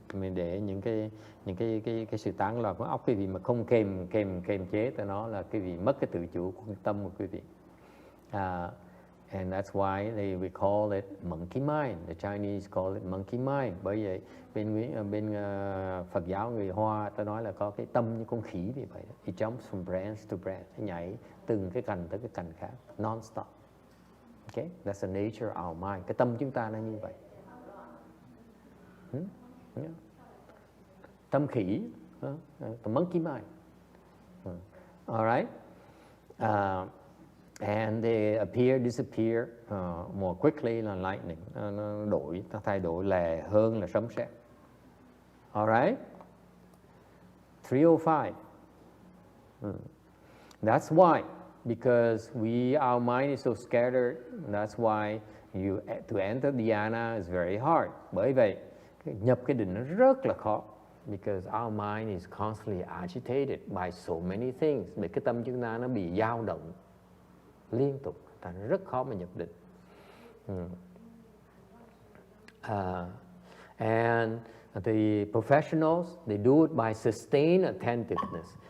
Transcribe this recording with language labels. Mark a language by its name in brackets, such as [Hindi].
[Vietnamese] Mình để những cái sự tán loạn của óc quý vị mà không kềm chế tới nó là quý vị mất cái tự chủ của tâm của quý vị. [English] And that's why we call it monkey mind. The Chinese call it monkey mind. [Vietnamese] Bởi vậy bên Phật giáo người Hoa ta nói là có cái tâm như con khỉ vì vậy. [English] It jumps from branch to branch, [Vietnamese] nhảy từng cái cành tới cái cành khác, [English] non-stop. Okay, that's the nature of our mind. [Vietnamese] Cái tâm chúng ta nó như vậy. [English] Yeah. [Vietnamese] Tâm khỉ, [English] the monkey mind. All right. And they appear, disappear more quickly than lightning. [Vietnamese] Nó thay đổi lẹ hơn là sấm sét. [English] All right. 305. That's why, because our mind is so scattered. That's why to enter dhyana is very hard. [Vietnamese] Bởi vậy nhập cái định nó rất là khó. [English] Because our mind is constantly agitated by so many things. [Vietnamese] Để cái tâm chúng ta nó bị dao động liên tục, thành rất khó mà nhập định. [English] And the professionals, they do it by sustained attentiveness.